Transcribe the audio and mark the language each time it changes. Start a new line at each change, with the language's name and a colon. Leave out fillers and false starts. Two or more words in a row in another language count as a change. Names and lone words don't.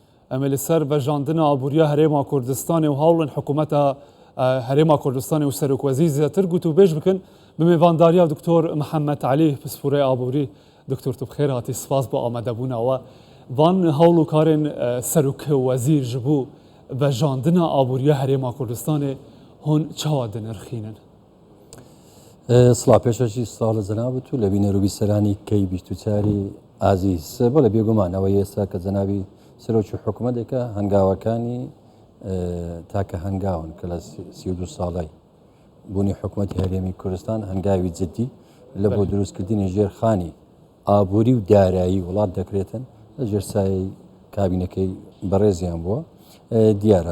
Kurdish: Ev li ser vejandina aboriya herêma Kurdistanê û hewlên hikûmeta herêma Kurdistanê û serokwezîr zêdetir gotûbêj bikin بمێڤانداریە دکتۆر محەممەد عەلی پسپورەی ئابووری دکتۆر تو بخێر هاتی سپاس بۆ ئامادەبوونەوە وان هەوڵ و کارên سەرۆکوەزیر ji bo vejandina aboriya herêma Kurdistanê hûn çawa dinirxînin?
Central Kurdish: سڵا پێشەشی ساڵ جەنابەت و لە بینەروبی سەرانی کەی بیست و چاری ئازیز بەڵێ بێگومان ئەوە ئێستا کە جەنابی سەرۆکی حکوومەتێکە هەنگاوەکانی تاکە هەنگاون کە لە 32 ساڵی بوونی حکوومەتی هەرێمی کوردستان هەنگاوی جددی لە بۆ دروستکردنی ژێرخانی ئابووری و دارایی وڵات دەکرێتن لە ژێرسایی کابینەکەی بەڕێزیان بووە دیارە